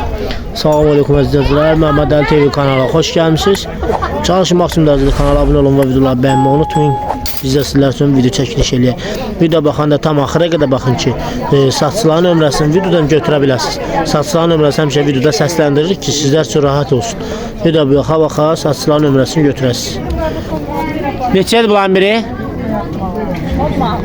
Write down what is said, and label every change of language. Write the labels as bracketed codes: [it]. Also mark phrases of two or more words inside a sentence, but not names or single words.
[tr] Selamünaleyküm izleyiciler. Mehmet Ali TV kanalına hoş gelmişsiniz. Çalışın maksimum derecede kanala abone olun ve videoları beğenmeyi unutmayın. Biz de sizler için video çekiliş eləyək. [az] Video baxanda tam axıra qədər baxın ki, satıcıların nömrəsini videodan götürə biləsiniz. Satıcıların nömrəsi həmişə videoda səsləndiririk ki, sizlər üçün rahat olsun. Video baxa-baxa satıcıların nömrəsini götürəsiniz. Neçədir bunların biri? 10 manat.